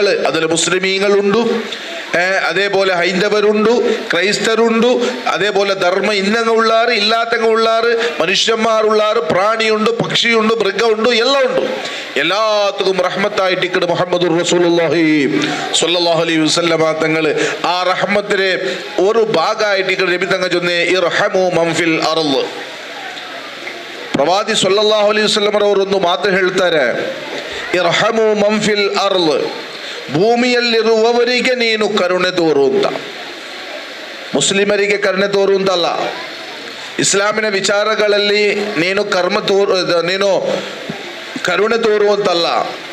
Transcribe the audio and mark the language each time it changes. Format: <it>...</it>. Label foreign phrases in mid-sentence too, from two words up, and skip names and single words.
<ml>അതിൽ മുസ്ലിമീങ്ങളുണ്ട്, അതേപോലെ ഹൈന്ദവരുണ്ട്, ക്രൈസ്തരുണ്ട്, അതേപോലെ ധർമ്മ ഇന്നങ്ങളുള്ളാറ് ഇല്ലാത്തങ്ങളുള്ളാറ്, മനുഷ്യന്മാരുള്ളാറ്, പ്രാണിയുണ്ട്, പക്ഷിയുണ്ട്, മൃഗമുണ്ട്, എല്ലാം ഉണ്ട്. എല്ലാത്തും റഹ്മത്തായിട്ട്</ml> <ar>محمد رسول الله صلى الله عليه وسلم</ar> <ml>തങ്ങൾ ആ റഹ്മത്തിലെ ഒരു ഭാഗമായിട്ട് നബി തങ്ങൾ ചൊന്നേ</ml> <ar>ارحم من في الأرض.</ar> <kn>ಪ್ರವಾದಿ</kn> <ar>صلى الله عليه وسلم</ar> <kn>ಅವರೊಂದು ಮಾತು ಹೇಳ್ತಾರೆ,</kn> <ar>ارحم من في الأرض,</ar> <kn>ಭೂಮಿಯಲ್ಲಿರುವವರಿಗೆ ನೀನು ಕರುಣೆ ತೋರು ಅಂತ. ಮುಸ್ಲಿಮರಿಗೆ ಕರುಣೆ ತೋರು ಅಂತಲ್ಲ, ಇಸ್ಲಾಮಿನ ವಿಚಾರಗಳಲ್ಲಿ ನೀನು ನೀನು ಕರುಣೆ ತೋರುವಂತಲ್ಲ,</kn>